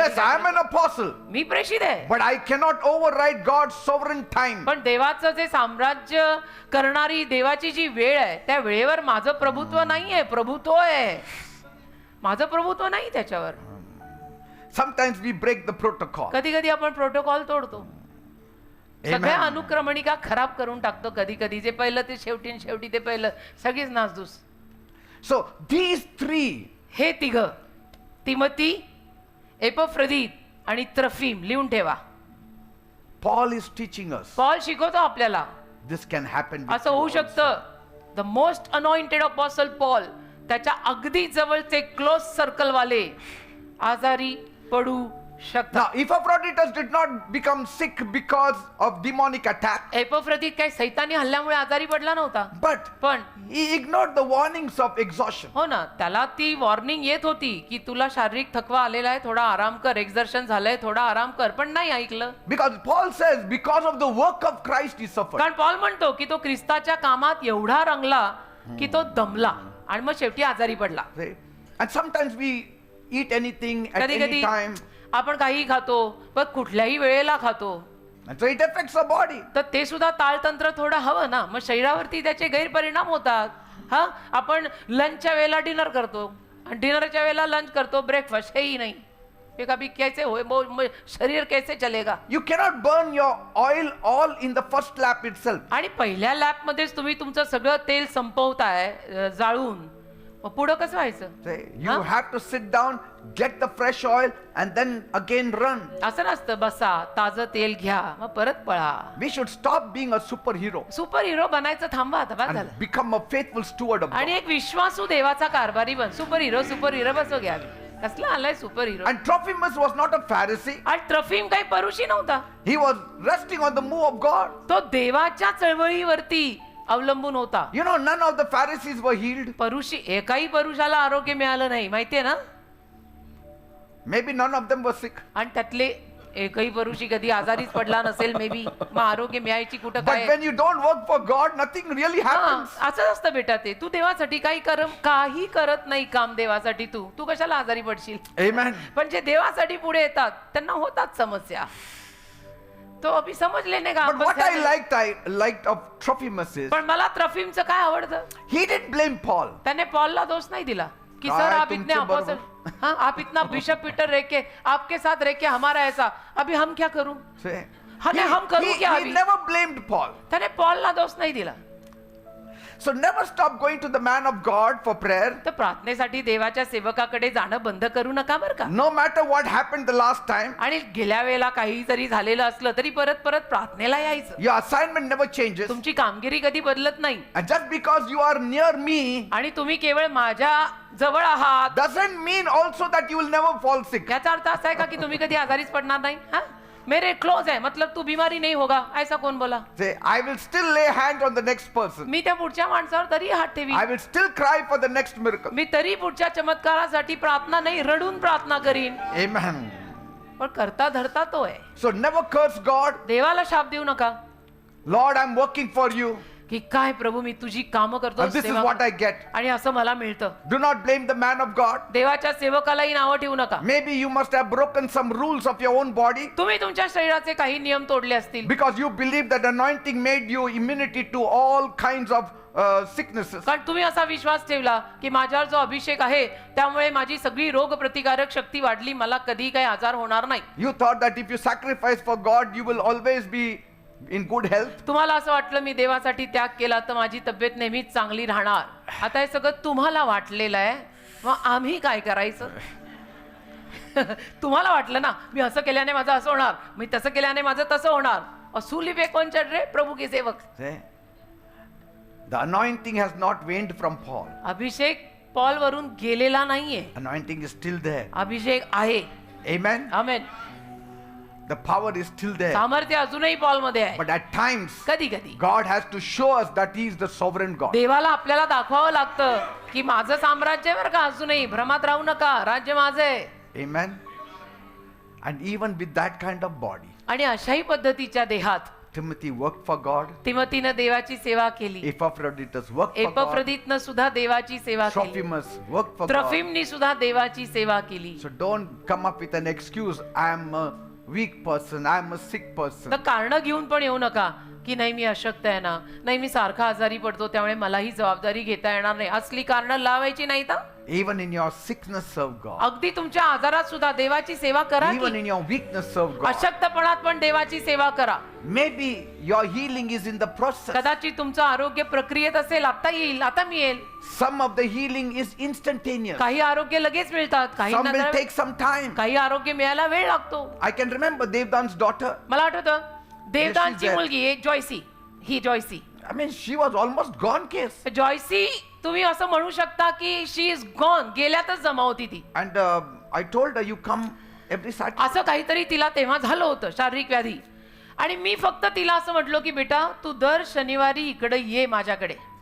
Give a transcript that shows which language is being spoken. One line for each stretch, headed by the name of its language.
English: Yes, I am
Marathi: काहीतरी-
English: an apostle.
Marathi: मी प्रेषित आहे.
English: But I cannot override God's sovereign time.
Marathi: पण देवाचं जे साम्राज्य करणारी देवाची जी वेळ आहे त्या वेळेवर माझं प्रभुत्व नाहीये. प्रभुत्व आहे, माझं प्रभुत्व नाही त्याच्यावर.
English: Sometimes we break the protocol.
Marathi: कधी कधी आपण प्रोटोकॉल तोडतो. सगळ्या
English: Amen.
Marathi: अनुक्रमणिका खराब करून टाकतो. कधी कधी जे पहिलं ते शेवटी आणि शेवटी ते पहिलं, सगळीच नासधूस.
English: So these three,
Marathi: हे तिघ तिमोथी, एपफ्रोदित आणि त्रफीम लिहून ठेवा.
English: Paul is teaching us
Marathi: Paul शिकवतो आपल्याला
English: this can happen with
Marathi: असं
English: you
Marathi: होऊ
English: also.
Marathi: शकतं.
English: the most anointed apostle
Marathi: पॉल त्याच्या अगदी जवळचे क्लोज सर्कल वाले आजारी पडू शकतात.
English: Now, Epaphroditus did not become sick because of demonic attack,
Marathi: एपफ्रोदित काही सैतानी हल्ल्यामुळे आजारी पडला नव्हता,
English: but
Marathi: पण
English: he ignored the warnings of exhaustion.
Marathi: हो ना, त्याला ती वॉर्निंग येत होती की तुला शारीरिक थकवा आलेला आहे, थोडा आराम कर, एक्झर्शन झालंय, थोडा आराम कर, पण नाही ऐकलं.
English: Because Paul says, because of the work of Christ he suffered.
Marathi: कारण पॉल म्हणतो की तो ख्रिस्ताच्या कामात एवढा रंगला की तो दमला आणि मग शेवटी आजारी पडला.
English: See? And sometimes we eat anything at
Marathi: कधी
English: any
Marathi: कधी
English: time,
Marathi: आपण काही खातो, पण कुठल्याही वेळेला खातो,
English: and so it affects our body.
Marathi: तर ते सुद्धा ताळतंत्र थोडं हवं ना, मग शरीरावरती त्याचे गैरपरिणाम होतात. हा, आपण लंचच्या वेळेला डिनर करतो आणि डिनरच्या वेळेला लंच करतो, ब्रेकफास्ट हेही नाही.
Hindi: ये कभी कैसे हो, शरीर कैसे चलेगा.
English: You cannot burn your oil all in the first lap itself.
Marathi: आणि पहिल्या लॅप मध्येच तुम्ही तुमचं सगळं तेल संपवताय जाळून, मग पुढं कसं व्हायचं.
English: See? You Huh? have to sit down, get the fresh oil, and then again run.
Marathi: असं नसतं, बसा ताजं तेल घ्या मग परत पळा.
English: We should stop being a superhero
Marathi: super hero बनायचं थांबा आता, बस झालं.
English: and become a faithful steward of
Marathi: आणि
English: God.
Marathi: एक विश्वासू देवाचा कारभारी बन. सुपर हिरो बसो घ्या. कसला आलाय super hero.
English: And Trophimus was not a Pharisee.
Marathi: आणि ट्रफिम काही परुषी नव्हता,
English: He was resting on the move of God.
Marathi: तो देवाच्या चळवळीवरती अवलंबून होता.
English: You know, none of the Pharisees were healed.
Marathi: परुषी, एकाही परुषाला आरोग्य मिळालं नाही, माहितीये ना.
English: Maybe none of them were sick.
Marathi: आणि त्यातले एकही परुषी कधी आजारीच पडला नसेल, मे बी. मग आरोग्य मिळायची कुठं
English: But
Marathi: काय.
English: when you don't work for God, nothing really
Marathi: हा,
English: happens.
Marathi: असंच असतं बेटा. ते तू देवासाठी काही करत नाही काम देवासाठी, तू कशाला आजारी पडशील.
English: Amen.
Marathi: पण जे देवासाठी पुढे येतात त्यांना होतात समस्या.
Hindi: तो अभि समज लेने का.
English: But what I liked of Trophimus is,
Marathi: पण मला त्रफीमचं काय आवडतं,
English: he didn't blame Paul.
Marathi: त्याने पॉलला दोष नहीं दिला कि काय
Hindi: सर आप इतने
Marathi: तुमचे
Hindi: अपोस्टल, हाँ आप इतना बिशप पीटर रह के आपके साथ रह के हमारा ऐसा, अभी हम क्या करूं.
English: See?
Hindi: हाँ, नहीं, हम करूं क्या
English: he
Hindi: अभी.
English: never blamed Paul.
Marathi: त्याने पॉलला दोष नहीं दिला.
English: So never stop going to the man of God for prayer.
Marathi: तर प्रार्थनेसाठी देवाच्या सेवकाकडे जाणं बंद करू नका बरं का.
English: No matter what happened the last time,
Marathi: आणि गेल्या वेळेला काही जरी झालेलं असलं तरी परत प्रार्थनेला यायचं.
English: your assignment never changes.
Marathi: तुमची कामगिरी कधी बदलत नाही.
English: And just because you are near me
Marathi: आणि तुम्ही केवळ माझ्या जवळ आहात
English: doesn't mean also that you will never fall sick.
Marathi: याचा अर्थ असा आहे का की तुम्ही कधी आजारीच पडणार नाही.
Hindi: हा, मेरे क्लोज है मतलब तू बीमारी नहीं होगा, ऐसा कोण बोला.
English: Say, I will still lay hands on the next person.
Marathi: मी त्या पुढच्या माणसावर तरी हात ठेवी.
English: I will still cry for the next miracle.
Marathi: मी तरी पुढच्या चमत्कारासाठी प्रार्थना नाही, रडून प्रार्थना करीन.
English: Amen.
Marathi: पण करता धरता तो आहे.
English: So never curse God.
Marathi: देवाला शाप देऊ नका
English: Lord, I'm working for you.
Marathi: की काय प्रभू मी तुझी कामं करतो
English: And this is what I get.
Marathi: आणि असं मला मिळतं.
English: Do not blame the man of God.
Marathi: देवाच्या सेवकालाही नावं ठेवू नका.
English: Maybe you must have broken some rules of your own body
Marathi: तुम्ही तुमच्या शरीराचे काही नियम तोडले असतील,
English: because you believe that anointing made you immunity to all kinds of sicknesses.
Marathi: कारण तुम्ही असा विश्वास ठेवला की माझ्यावर जो अभिषेक आहे त्यामुळे माझी सगळी रोग प्रतिकारक शक्ती वाढली, मला कधी काही आजार होणार नाही.
English: You thought that if you sacrifice for God, you will always be in good health.
Marathi: तुम्हाला असं वाटलं मी देवासाठी त्याग केला तर माझी तब्येत नेहमीच चांगली राहणार. आता हे सगळं तुम्हाला वाटलेलं आहे, मग आम्ही काय करायचं. तुम्हाला वाटलं ना मी असं केल्याने माझं असं होणार, मी तसं केल्याने माझं तसं होणार.
Hindi: असूली पे कौन चढ़ रहे, प्रभु के सेवक.
English: See? The anointing has not waned from Paul.
Marathi: Abhishek Paul वरून गेलेला नाहीये,
English: Anointing is still there.
Marathi: अभिषेक आहे.
English: Amen.
Marathi: Amen.
English: The power is still there.
Marathi: सामर्थ्य अजूनही पॉल मध्ये आहे.
English: But at times,
Marathi: कधी कधी
English: God has to show us that He is the sovereign God.
Marathi: देवाला आपल्याला दाखवावं लागतं की माझं साम्राज्य बरं का, अजूनही भ्रमात राहू नका, राज्य माझं आहे.
English: Amen. And even with that kind of body,
Marathi: आणि अशाही पद्धतीच्या देहात
English: Timothy worked for God.
Marathi: तिमोथीनं देवाची सेवा केली.
English: Epaphroditus worked for God.
Marathi: एपफ्रोदितनं सुद्धा देवाची सेवा केली.
English: Trophimus worked for God.
Marathi: त्रफीमनी सुद्धा देवाची सेवा केली.
English: So don't come up with an excuse. I am a weak person. I am a sick person.
Marathi: तर कारण घेऊन पण येऊ नका की नाही मी अशक्त आहे ना, नाही मी सारखा आजारी पडतो त्यामुळे मला ही जबाबदारी घेता येणार नाही, असली कारण लावायची नाही. तर
English: Even in your sickness, serve God.
Marathi: अगदी तुमच्या आजारात सुद्धा देवाची सेवा करा
English: Even
Marathi: की
English: in your weakness, serve God.
Marathi: अशक्तपणात पण देवाची सेवा करा.
English: Maybe your healing is in the process.
Marathi: कदाचित तुमचं आरोग्य प्रक्रियेत असेल, आता येईल, आता मिळेल.
English: Some of the healing is instantaneous.
Marathi: काही आरोग्य लगेच मिळतात, काही
English: Some will
Marathi: नंतर
English: take some time.
Marathi: काही आरोग्य मिळायला वेळ लागतो.
English: I can remember Devdan's daughter.
Marathi: मला आठवतं देवदानची
English: there.
Marathi: मुलगी एक जॉयसी, ही जॉयसी.
English: I mean, she was almost gone case.
Marathi: जॉयसी तुम्ही असं म्हणू शकता की
English: she is gone,
Marathi: गेल्यातच जमा होती ती.
English: And I told her, you come every Saturday.
Marathi: असं काहीतरी तिला तेव्हा झालं होतं, शारीरिक व्याधी. आणि मी फक्त तिला असं म्हटलो की बेटा तू दर शनिवारी इकडे ये माझ्याकडे.